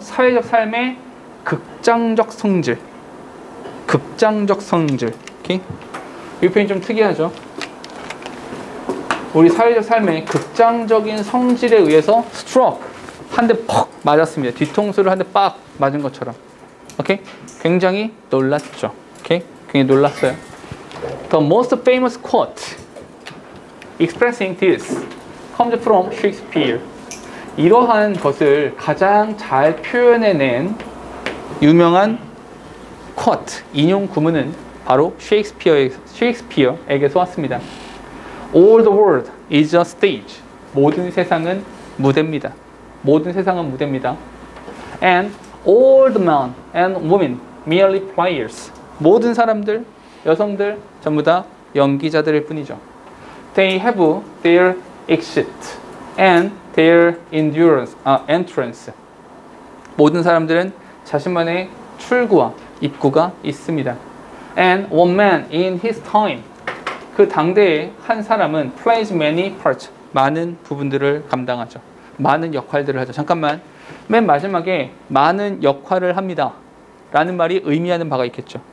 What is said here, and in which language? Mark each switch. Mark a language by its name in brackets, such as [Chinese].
[Korean] 사회적 삶의 극장적 성질. 극장적 성질. 오케이? 이 표현이 좀 특이하죠. 우리 사회적 삶의 극장적인 성질에 의해서 struck, 한 대 퍽 맞았습니다. 뒤통수를 한 대 빡 맞은 것처럼. 오케이? 굉장히 놀랐죠. 오케이? 굉장히 놀랐어요. [English] The most famous quote expressing this comes from Shakespeare. [Korean] 이러한 것을 가장 잘 표현해낸 유명한 quote, 인용 구문은 바로 셰익스피어에게서 왔습니다. [English] All the world is a stage. [Korean] 모든 세상은 무대입니다. 모든 세상은 무대입니다. [English] And all the men and women merely players. [Korean] 모든 사람들, 여성들 전부 다 연기자들일 뿐이죠. [English] They have their exit and their entrance. [Korean] 모든 사람들은 자신만의 출구와 입구가 있습니다. [English] And one man in his time. [Korean] 그 당대의 한 사람은 [English] plays many parts. [Korean] 많은 부분들을 감당하죠. 많은 역할들을 하죠. 잠깐만, 맨 마지막에 많은 역할을 합니다 라는 말이 의미하는 바가 있겠죠.